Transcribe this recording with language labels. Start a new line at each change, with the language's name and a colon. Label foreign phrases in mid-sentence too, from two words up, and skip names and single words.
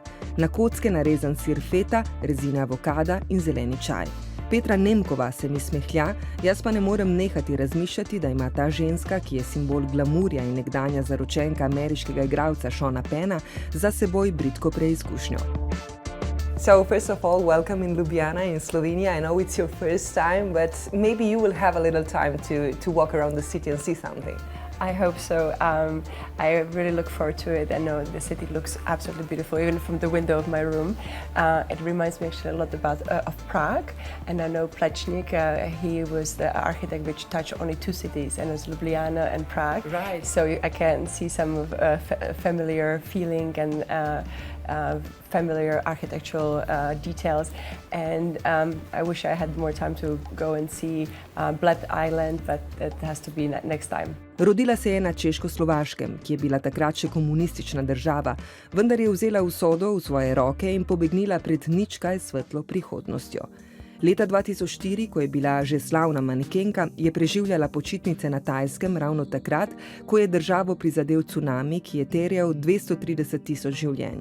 Slovenian: Na kocke narezan sir feta, rezina avokada in zeleni čaj. Petra Nemcova se mi smehlja, jaz pa ne morem nehati razmišljati, da ima ta ženska, ki je simbol glamurja in nekdanja zaročenka ameriškega igralca Seana Penna, za seboj bridko preizkušnjo.
English: So first of all, welcome in Ljubljana in Slovenia. I know it's your first time, but maybe you will have a little time to walk around the city and see something. I hope so. I really look forward to it. I know the city looks absolutely beautiful, even from the window of my room. It reminds me actually a lot of Prague, and I know Plečnik. He was the architect which touched only two cities, and it was Ljubljana and Prague. Right. So I can see some of familiar feeling and familiar architectural details, and I wish I had more time to go and see Bled Island, but it has to be next time.
Slovenian: Rodila se je na Češko-Slovaškem, ki je bila takrat še komunistična država, vendar je vzela usodo v svoje roke in pobegnila pred nič kaj svetlo prihodnostjo. Leta 2004, ko je bila že slavna manekenka, je preživljala počitnice na Tajskem ravno takrat, ko je državo prizadel cunami, ki je terjal 230.000 življenj.